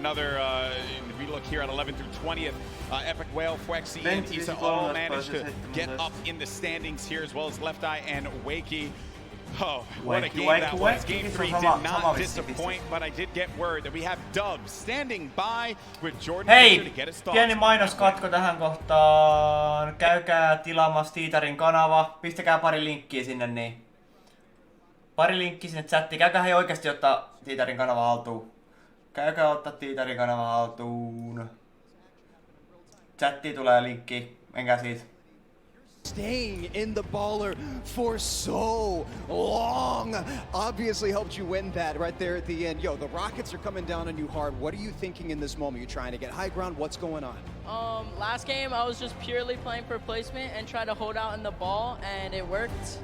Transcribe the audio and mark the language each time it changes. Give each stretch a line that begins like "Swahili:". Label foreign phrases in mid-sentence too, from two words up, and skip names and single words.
English: Another, we look here at 11th through 20th, Epic Whale, Fwexy, and Isa all managed to get up in the standings here, as well as Left Eye and Wakey. Oh, what a game that was. Game 3 did not disappoint, but I did get word that we have Dubs standing by with Jordan Fisher to get us started.
Finnish: Pieni mainoskatko tähän kohtaan. Käykää tilaamassa Tiitarin kanava. Pistäkää pari linkkiä sinne, niin. Pari linkkiä sinne chattiin. Käykää hei oikeasti ottaa Tiitarin kanava haltuun. Käykää ottaa Tiitarin kanava haltuun. Chattiin tulee linkki. Menkää siitä.
English: Staying in the baller for so long obviously helped you win that right there at the end. Yo, the Rockets are coming down on you hard. What are you thinking in this moment? You trying to get high ground? What's going on? Last game I was just purely playing for placement and try to hold out in the ball, and it worked.